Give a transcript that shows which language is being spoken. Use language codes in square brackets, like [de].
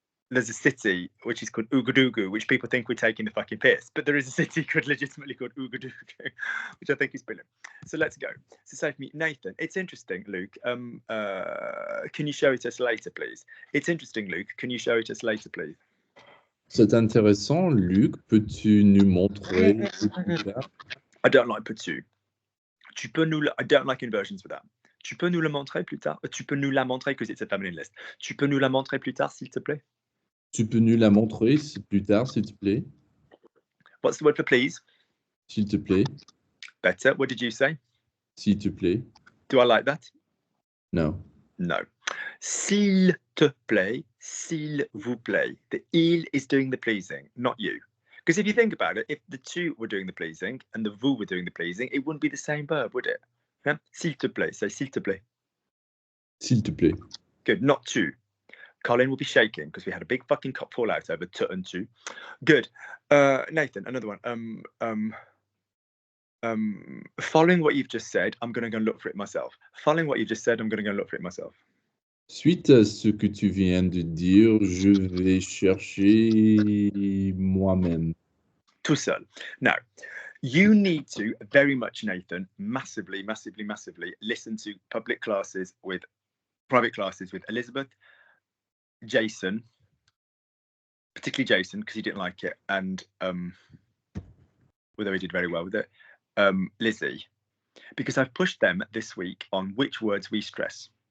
[en] There's a city which is called Ouagadougou, which people think we're taking the fucking piss, but there is a city legitimately called Ouagadougou, which I think is brilliant. So let's go. So say for me, Nathan, it's interesting, Luke. Can you show it us later, please? It's interesting, Luke. Can you show it us later, please? [fr] C'est intéressant, Luc. Peux-tu nous montrer plus tard? [en] I don't like [fr] peux-tu. Tu peux nous. [en] I don't like inversions for that. [fr] Tu peux nous la montrer plus tard. Tu peux nous la montrer [en] because it's a feminine list. [fr] Tu peux nous la montrer plus tard, s'il te plaît. Tu peux nous la montrer plus tard, s'il te plaît? [en] What's the word for please? [fr] S'il te plaît. [en] Better. What did you say? [fr] S'il te plaît. [en] Do I like that? No. No. [fr] S'il te plaît, s'il vous plaît. [en] The il is doing the pleasing, not you. Because if you think about it, if the tu were doing the pleasing and the vous were doing the pleasing, it wouldn't be the same verb, would it? [fr] Yeah? S'il te plaît. Say s'il te plaît. S'il te plaît. [en] Good. Not tu. Colin will be shaking because we had a big fucking fallout over tu and tu. Good. Nathan, another one. Following what you've just said, I'm going to go and look for it myself. Following what you've just said, I'm going to go and look for it myself. [fr] Suite à ce que tu viens de dire, je vais chercher moi-même. Tout seul. [en] Now, you need to very much, Nathan, massively listen to private classes with Elizabeth, Jason, particularly Jason, because he didn't like it, and although he did very well with it, Lizzie, because I've pushed them this week on which words we stress.